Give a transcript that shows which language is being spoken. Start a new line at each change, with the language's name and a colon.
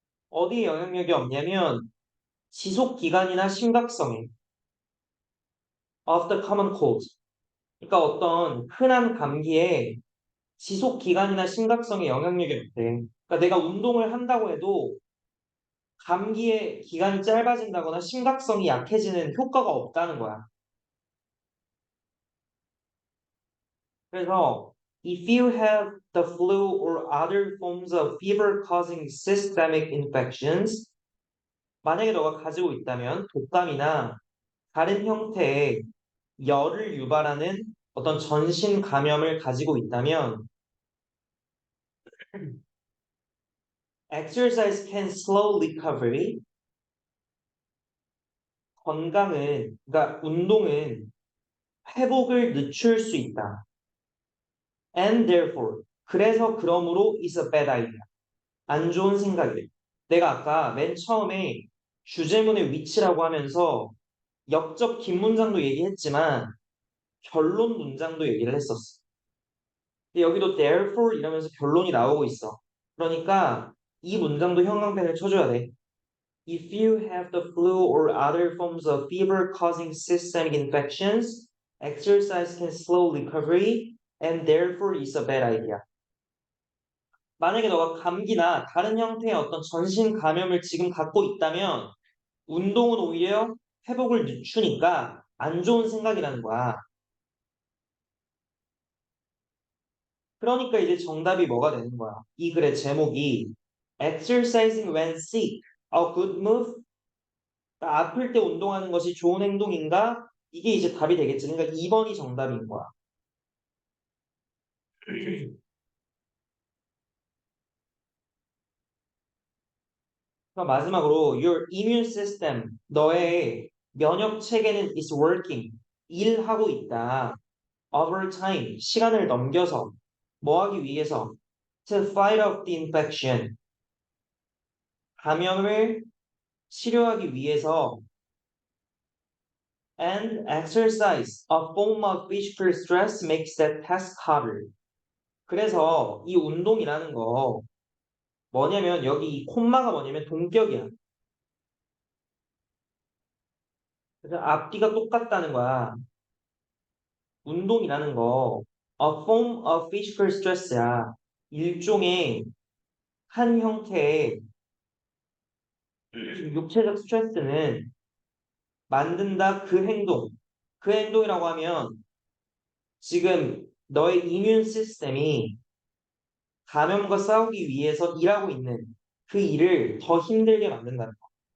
Korean: 어디에 영향력이 없냐면 지속 기간이나 심각성에
English: of the common cold.
Korean: 그러니까 어떤 흔한 감기에 지속 기간이나 심각성에 영향력이 없대. 그러니까 내가 운동을 한다고 해도 감기의 기간이 짧아진다거나 심각성이 약해지는 효과가 없다는 거야. 그래서
English: if you have the flu or other forms of fever-causing systemic infections,
Korean: 만약에 너가 가지고 있다면 독감이나 다른 형태의 열을 유발하는 어떤 전신 감염을 가지고 있다면
English: exercise can slow recovery.
Korean: 그러니까 운동은 회복을 늦출 수 있다.
English: And therefore,
Korean: 그래서 그러므로
English: is a bad idea.
Korean: 안 좋은 생각이래. 내가 아까 맨 처음에 주제문의 위치라고 하면서 역접 긴 문장도 얘기했지만 결론 문장도 얘기를 했었어. 근데 여기도 therefore 이러면서 결론이 나오고 있어. 그러니까 이 문장도 형광펜을 쳐줘야 돼.
English: If you have the flu or other forms of fever-causing systemic infections, exercise can slow recovery and therefore is a bad idea.
Korean: 만약에 너가 감기나 다른 형태의 어떤 전신 감염을 지금 갖고 있다면 운동은 오히려 회복을 늦추니까 안 좋은 생각이라는 거야. 그러니까 이제 정답이 뭐가 되는 거야? 이 글의 제목이
English: Exercising when sick, a good move?
Korean: 그러니까 아플 때 운동하는 것이 좋은 행동인가? 이게 이제 답이 되겠지. 그러니까 2번이 정답인 거야. 그럼 마지막으로
English: your immune system,
Korean: 너의 면역 체계는
English: is working.
Korean: 일하고 있다. Overtime. 시간을 넘겨서. 뭐 하기 위해서?
English: To fight off the infection.
Korean: 감염을 치료하기 위해서
English: and exercise, a form of physical stress makes that task harder.
Korean: 그래서 이 운동이라는 거 뭐냐면 여기 이 콤마가 뭐냐면 동격이야. 그래서 앞뒤가 똑같다는 거야. 운동이라는 거
English: a form of physical stress
Korean: 야. 일종의 한 형태의 육체적 스트레스는 만든다 그 행동. 그 행동이라고 하면 지금 너의 이뮨 시스템이 감염과 싸우기 위해서 일하고 있는 그 일을 더 힘들게 만든다는 거.